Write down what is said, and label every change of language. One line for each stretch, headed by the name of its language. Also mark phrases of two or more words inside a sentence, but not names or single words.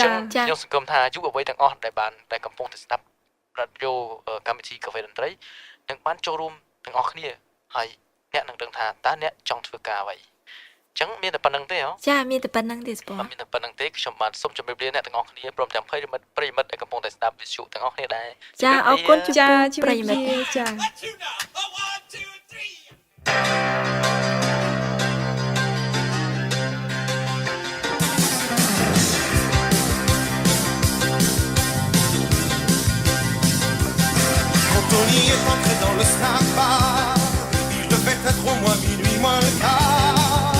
Khmer: ខ្ញុំសង្ឃឹមថាយុវវ័យទាំងអស់ដែលកំពុងតែស្ដាប់រ៉ាឌីយ៉ូកម្មវិធីកាហ្វេតន្ត្រីនឹងបានចូលរួមទាំងអស់គ្នាហើយអ្នកនឹងដឹងថាតើអ្នកចង់ធ្វើការអ្វីអញ្ចឹងមានតែប៉ុណ្្នឹងទេហ៎ ចាមានតែប៉ុណ្្នឹងទេស្ព អត់មានតែប៉ុណ្្នឹងទេខ្ញុំបាទសូមជម្រាបលាអ្នកទាំងអស់គ្នាព្រមទាំងប្រិយមិត្តដែលកំពុងតែស្ដាប់វិទ្យុទាំងអស់គ្នាដែរ ចាអរគុណ ចា ជំរាបលា ចា
French: Quand on y est entré dans le snack bar, il devait être au moins minuit moins le quart.